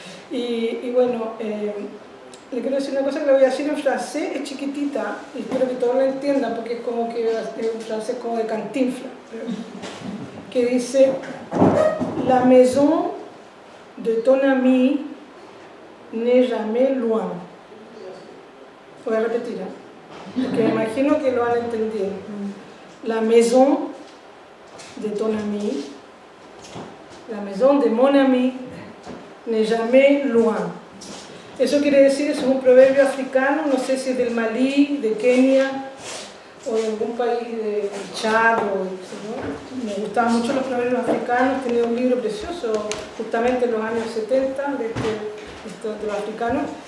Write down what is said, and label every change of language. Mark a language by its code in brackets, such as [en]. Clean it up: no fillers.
[es] Y bueno, le quiero decir una cosa que le voy a decir en francés, es chiquitita, y espero que todos la entiendan, porque es como que es un francés como de Cantinflas, que dice: [fr] la maison de ton ami n'est jamais loin. [es] Voy a repetir, porque me imagino que lo han entendido. [fr] La maison de ton ami, la maison de mon ami n'est jamais loin. [es] Eso quiere decir, es un proverbio africano, no sé si es del Malí, de Kenia o de algún país de Chad, ¿no? Me gustaban mucho los proverbios africanos, tenía un libro precioso justamente en los años 70 de los africanos.